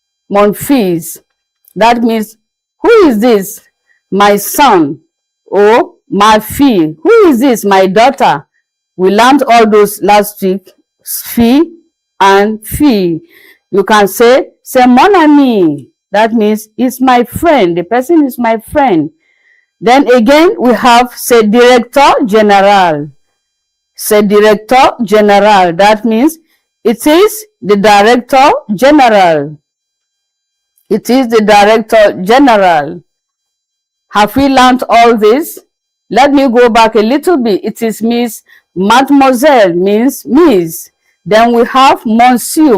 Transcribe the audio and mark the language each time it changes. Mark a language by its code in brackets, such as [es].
[fr] Mon fils. [en] That means, who is this? My son. Or [fr] ma fille. [en] Who is this? My daughter. We learned all those last week. Fille and fille. You can say, [fr] c'est mon ami. [en] That means, it's my friend. The person is my friend. Then again, we have, [fr] c'est directeur général. C'est directeur général. [en] That means, it is the director general. It is the director general. Have we learned all this? Let me go back a little bit. It is Miss Mademoiselle means Miss. Then we have Monsieur.